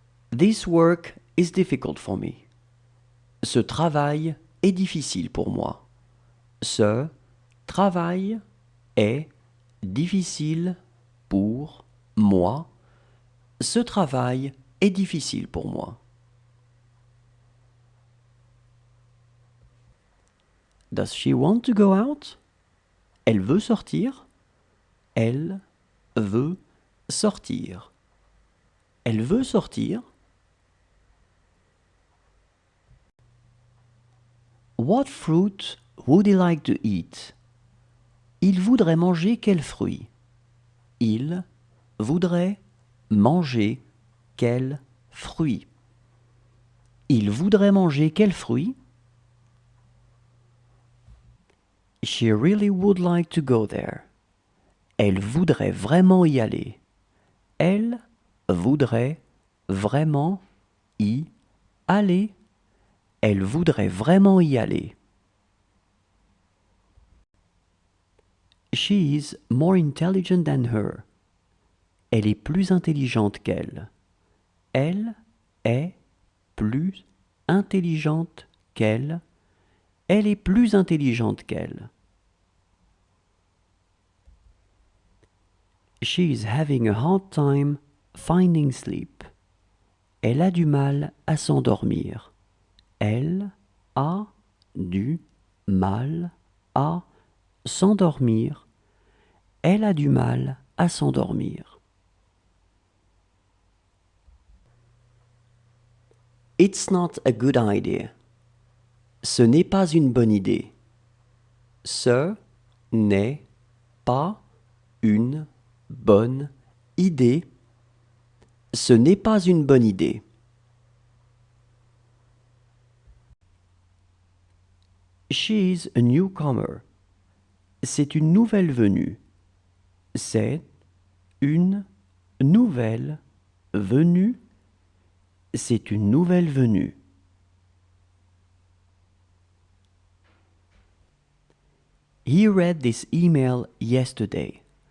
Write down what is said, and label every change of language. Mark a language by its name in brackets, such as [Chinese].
[English] This work is difficult for me. [French] Ce travail est difficile pour moi. Ce travail est difficile pour moi. Ce travail est difficile pour moi. [English] Does she want to go out? [French] Elle veut sortir. Elle veut sortir. Elle veut sortir. [English] What fruit would he like to eat? [French] Il voudrait manger quel fruit? Il voudrait manger quel fruit? Il voudrait manger quel fruit? [English] She really would like to go there. [French] Elle voudrait vraiment y aller. Elle voudrait vraiment y aller. Elle voudrait vraiment y aller. [English] She is more intelligent than her. [French] Elle est plus intelligente qu'elle. Elle est plus intelligente qu'elle. Elle est plus intelligente qu'elle. [English] She is having a hard time finding sleep. [French] Elle a du mal à s'endormir. Elle a du mal à s'endormir. Elle a du mal à s'endormir. [English] It's not a good idea. [French] Ce n'est pas une bonne idée. Ce n'est pas une bonne idée. Ce n'est pas une bonne idée. [English] She's a newcomer. [French] C'est une nouvelle venue. C'est une nouvelle venue. C'est une nouvelle venue. [English] He read this email yesterday.